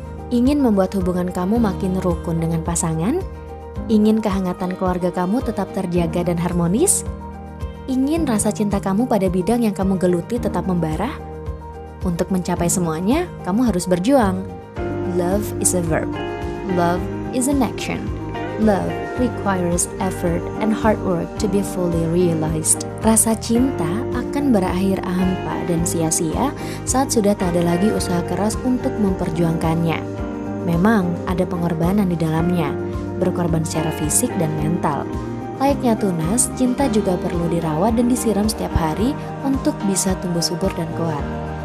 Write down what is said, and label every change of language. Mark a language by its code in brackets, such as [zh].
[id] Ingin membuat hubungan kamu makin rukun dengan pasangan? Ingin kehangatan keluarga kamu tetap terjaga dan harmonis? Ingin rasa cinta kamu pada bidang yang kamu geluti tetap membara? Untuk mencapai semuanya, kamu harus berjuang. [en] Love is a verb. Love is an action. Love requires effort and hard work to be fully realized. [id] Rasa cinta akan berakhir hampa dan sia-sia saat sudah tak ada lagi usaha keras untuk memperjuangkannya. Memang ada pengorbanan di dalamnya, berkorban secara fisik dan mental. Layaknya tunas, cinta juga perlu dirawat dan disiram setiap hari untuk bisa tumbuh subur dan kuat.